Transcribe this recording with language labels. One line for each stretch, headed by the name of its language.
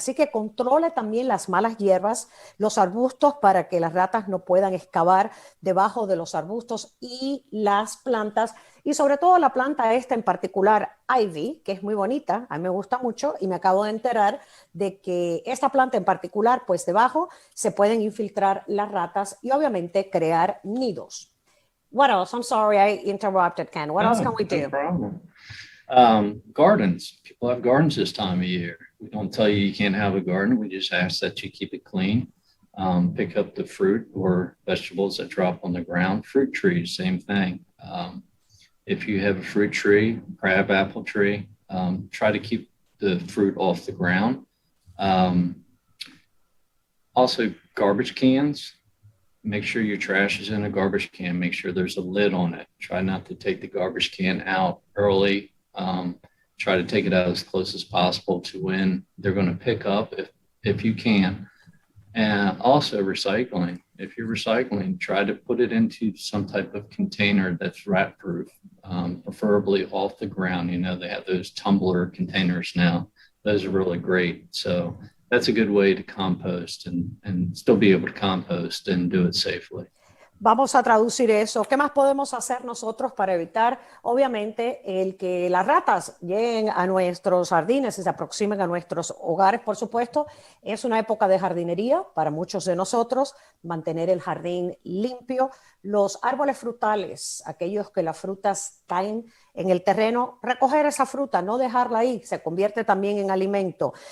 Spanish: Así que controle también las malas hierbas, los arbustos, para que las ratas no puedan excavar debajo de los arbustos y las plantas. Y sobre todo la planta esta en particular, ivy, que es muy bonita, a mí me gusta mucho, y me acabo de enterar de que esta planta en particular, pues debajo se pueden infiltrar las ratas y obviamente crear nidos.
English: What else? I'm sorry I interrupted, Ken. What else can we do? No problem. Gardens. People have gardens this time of year. We don't tell you can't have a garden. We just ask that you keep it clean. Pick up the fruit or vegetables that drop on the ground. Fruit trees, same thing. If you have a fruit tree, crab apple tree, try to keep the fruit off the ground. Also, garbage cans. Make sure your trash is in a garbage can. Make sure there's a lid on it. Try not to take the garbage can out early. Try to take it out as close as possible to when they're going to pick up if you can. And also recycling. If you're recycling, try to put it into some type of container that's rat proof, preferably off the ground. You know, they have those tumbler containers now. Those are really great. So that's a good way to compost and still be able to compost and do it safely.
Spanish: Vamos a traducir eso. ¿Qué más podemos hacer nosotros para evitar, obviamente, el que las ratas lleguen a nuestros jardines y se aproximen a nuestros hogares? Por supuesto, es una época de jardinería para muchos de nosotros, mantener el jardín limpio. Los árboles frutales, aquellos que las frutas caen en el terreno, recoger esa fruta, no dejarla ahí, se convierte también en alimento.